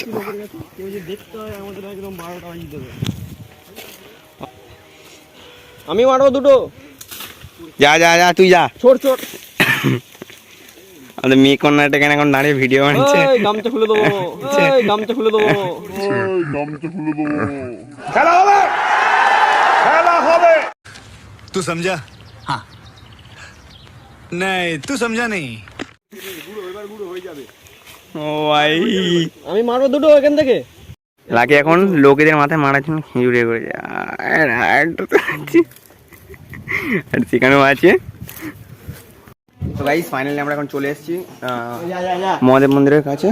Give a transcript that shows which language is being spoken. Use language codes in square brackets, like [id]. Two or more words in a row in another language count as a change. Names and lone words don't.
[bn] দেখতে হয় আমাদের একদম 12টা বাজিয়ে দেবে। আমি মারবো দুটো। যা যা যা, তুই যা। ছোট আমাদের মেয়ে কন্যাটা কেন এখন দাঁড়িয়ে ভিডিও বানাচ্ছে। গামছা খুলে দেবো, গামছা খুলে দেবো। খেলা হবে, খেলা হবে। [hi] तू समझा? हाँ नहीं, तू समझा नहीं। [bn] ও ভাই, আমি মারবো দুটো এখান থেকে। লাকি এখন লোকেদের মাথায় মারার জন্য খেজুরে করেছে, আর সেখানেও আছে। তো গাইস, ফাইনালি আমরা এখন চলে এসেছি মহাদেব মন্দিরের কাছে।